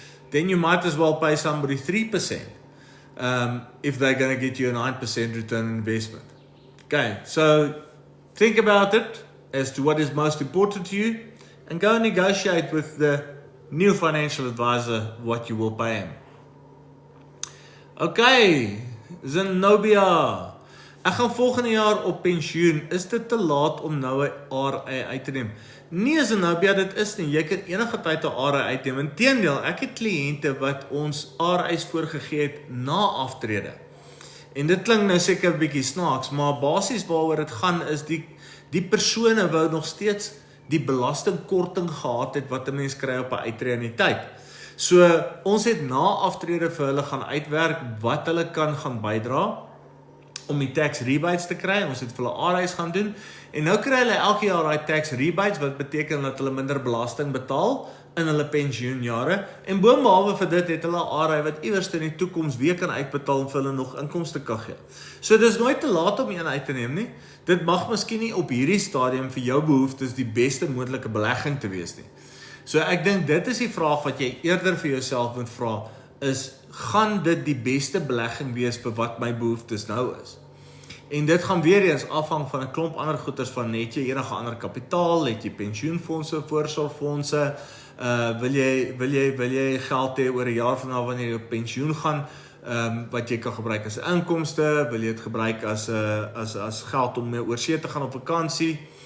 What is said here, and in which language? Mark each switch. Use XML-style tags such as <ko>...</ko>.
<en>Then you might as well pay somebody 3% if they're going to get you a 9% return on investment. Okay, so think about it as to what is most important to you, and go and negotiate with the new financial advisor what you will pay him. Okay, Zenobia.</en> <af>Ek gaan volgende jaar op pensioen. Is dit te laat om nou 'n RA uit te neem? Nee, Zenobia, dit is nie. Jy kan enige tyd 'n RA uitneem. Inteendeel, ek het kliënte wat ons RA's voorgegee het na aftrede. En dit klink nou seker 'n bietjie snaaks, maar basies waaroor dit gaan is die persone wou nog steeds die belastingkorting gehad het wat 'n mens kry op 'n uitreuniteit. So ons het na aftrede vir hulle gaan uitwerk wat hulle kan gaan bydra om die tax rebates te kry. Ons het vir hulle RA's gaan doen, en nou kry hulle elke jaar daai tax rebates, wat beteken dat hulle minder belasting betaal in hulle pensioenjare, en boonbehalwe vir dit het hulle 'n RA wat iewers in die toekoms weer kan uitbetaal en vir hulle nog inkomste kan gee. So dis nooit te laat om een uit te neem nie. Dit mag miskien nie op hierdie stadium vir jou behoeftes die beste moontlike belegging te wees nie. So ek dink dit is die vraag wat jy eerder vir jouself moet vra, is, gaan dit die beste belegging wees vir wat my behoeftes nou is? En dit gaan weer eens afhang van 'n klomp ander goeders, van net jy enige ander kapitaal, het jy pensioenfondse, voorsorgfondse, wil jy geld hê oor 'n jaar van nou wanneer jy op pensioen gaan, wat jy kan gebruik as inkomste, wil jy dit gebruik as geld om mee oorsee te gaan op vakansie?</af>